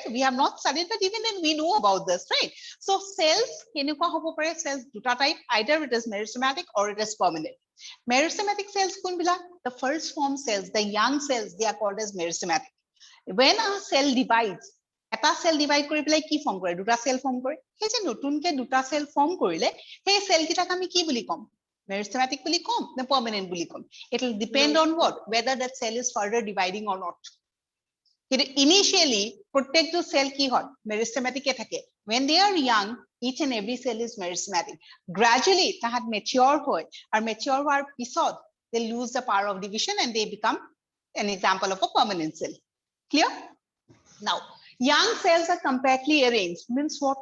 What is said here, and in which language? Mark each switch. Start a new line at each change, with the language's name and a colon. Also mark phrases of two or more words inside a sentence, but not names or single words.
English: We have not studied, but even then we know about this, right? So cells, cells duta type, either it is meristematic or it is permanent. Meristematic cells, the first form cells, the young cells, they are called as meristematic. When a cell divides,
Assamese: এটা
English: cell divide
Assamese: কৰি পেলাই কি form কৰে, দুটা
English: cell form
Assamese: কৰে, সেই যে নতুনকে দুটা
English: cell form
Assamese: কৰিলে, সেই cell কিটাক আমি কি বুলি কম, meristematic বুলি কম নে permanent বুলি কম?
English: It will depend on what, whether that cell is further dividing or not. Initially,
Assamese: প্ৰত্যেকটো cell কি হয়, meristematic এ থাকে.
English: When they are young, each and every cell is meristematic. Gradually,
Assamese: তাহাত mature হয়, আৰু mature হোৱাৰ পিছত
English: they lose the power of division and they become an example of a permanent cell. Clear? Now, young cells are compactly arranged. Means what?